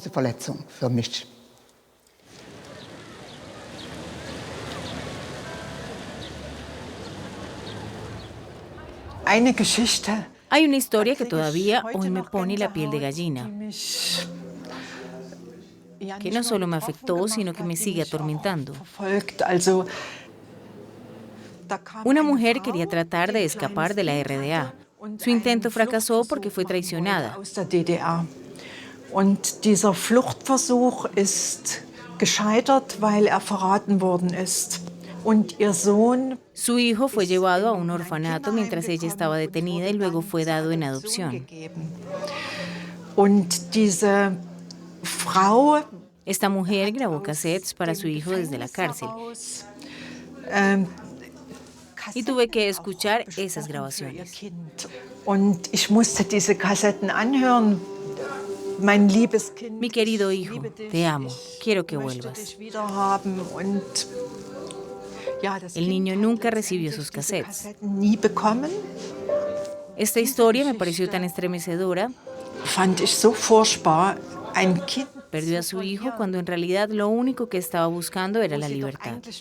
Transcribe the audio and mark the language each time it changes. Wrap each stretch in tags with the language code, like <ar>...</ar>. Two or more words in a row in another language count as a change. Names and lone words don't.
<es>Hay una historia que todavía hoy me pone la piel de gallina, que no solo me afectó, sino que me sigue atormentando. Una mujer quería tratar de escapar de la RDA. Su intento fracasó porque fue traicionada.</es> <de>Und dieser Fluchtversuch ist gescheitert, weil verraten worden ist. Und ihr Sohn.</de> <es>Su hijo fue llevado a un orfanato mientras ella estaba detenida y luego fue dado en adopción.</es> <de>Und diese Frau.</de> <es>Esta mujer grabó cassettes para su hijo desde la cárcel. Y tuve que escuchar esas grabaciones.</es> <de>Und ich musste diese Kassetten anhören.</de> <es>Mi querido hijo, te amo, quiero que vuelvas. El niño nunca recibió sus cassettes. Esta historia me pareció tan estremecedora. Perdió a su hijo cuando en realidad lo único que estaba buscando era la libertad.</es>